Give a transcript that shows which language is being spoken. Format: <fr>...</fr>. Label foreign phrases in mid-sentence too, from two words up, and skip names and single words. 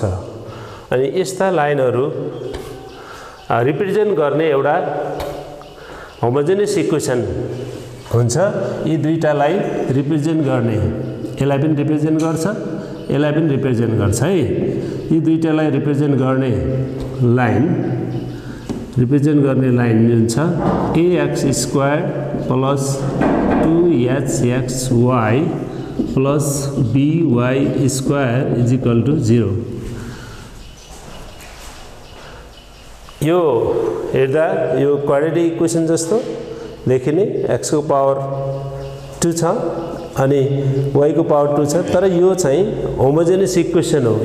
<ne>अनि यस्ता लाइनहरू रिप्रेजेन्ट गर्ने एउटा</ne> <en>homogeneous equation</en> <ne>हुन्छ। यी दुईटालाई रिप्रेजेन्ट गर्ने, यसलाई पनि रिप्रेजेन्ट गर्छ, यसलाई पनि रिप्रेजेन्ट गर्छ है। यी दुईटालाई रिप्रेजेन्ट गर्ने लाइन हुन्छ</ne> <en>ax square plus 2hxy plus by square is equal to 0.</en> <ne>यो हेर्दा यो</ne> <en>quadratic equation</en> <ne>जस्तो देखिने, x को पावर 2 छ अनि y को पावर 2 छ, तर यो चाहिँ</ne> <en>homogeneous equation</en> <ne>हो।</ne>